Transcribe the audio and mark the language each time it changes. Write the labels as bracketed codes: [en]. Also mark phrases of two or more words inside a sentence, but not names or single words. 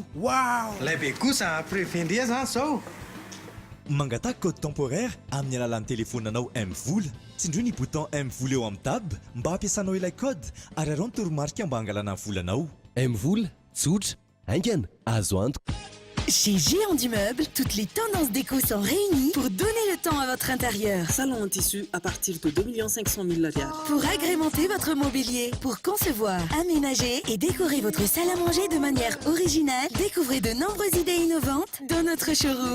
[mg] wow laibe kosa prévendria zany zao mangataka [fr] code temporaire [mg] amin'ny alalan'ny téléphonenao M-vola tsindro ny bouton M-vola eo amin'ny tab mba ampiasanao ilay code ary arao ny toromarika mba angalana ny volanao M-vola tsotra haingana azo antoka. [fr] Chez Géant du Meuble, toutes les tendances déco sont réunies pour donner le temps à votre intérieur. Salon en tissu à partir de 2 500 000 $. Pour agrémenter votre mobilier, pour concevoir, aménager et décorer votre salle à manger de manière originale, découvrez de nombreuses idées innovantes dans notre showroom.